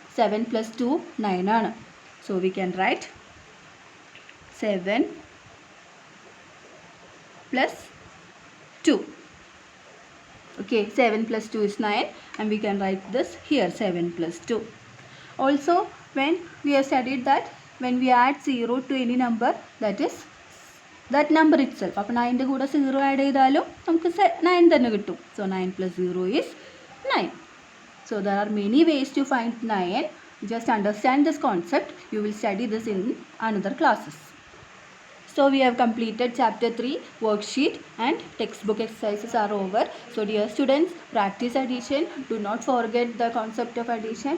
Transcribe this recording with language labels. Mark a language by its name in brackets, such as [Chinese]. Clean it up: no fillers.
[English] 7 plus 2, 9 ആണ്. So we can write 7 plus 2. Okay, 7 plus 2 is 9, and we can write this here, 7 plus 2. Also, when we have studied that when we add 0 to any number, that is that number itself. [Malayalam] അപ്പോൾ 9ൻ്റെ കൂടെ 0 add ചെയ്താലും നമുക്ക് 9 തന്നെ കിട്ടും. [English] So 9 plus 0 is 9. So there are many ways to find 9. Just understand this concept. You will study this in another classes. So we have completed chapter 3 worksheet, and textbook exercises are over. So dear students, practice addition. Do not forget the concept of addition.